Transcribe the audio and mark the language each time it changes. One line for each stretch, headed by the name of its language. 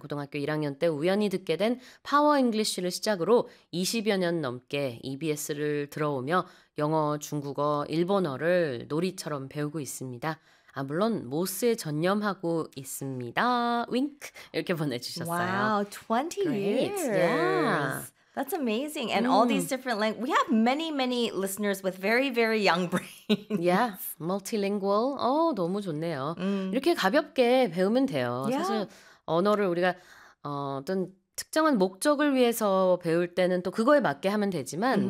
Korean: 고등학교 1학년 때 우연히 듣게 된 파워 잉글리쉬를 시작으로 20여 년 넘게 EBS를 들어오며 영어, 중국어, 일본어를 놀이처럼 배우고 있습니다. 아, 물론 모스에 전념하고 있습니다. 윙크 이렇게 보내주셨어요.
English: Wow, 20 Great. years. Yeah. That's amazing. And all these different languages. We have many, many listeners with very, very young brains. Yeah, multilingual. Oh,
Korean: 너무 좋네요. 이렇게 가볍게 배우면 돼요.
English: Yeah.
Korean: 사실 언어를 우리가 어떤 특정한 목적을 위해서 배울 때는 또 그거에 맞게 하면 되지만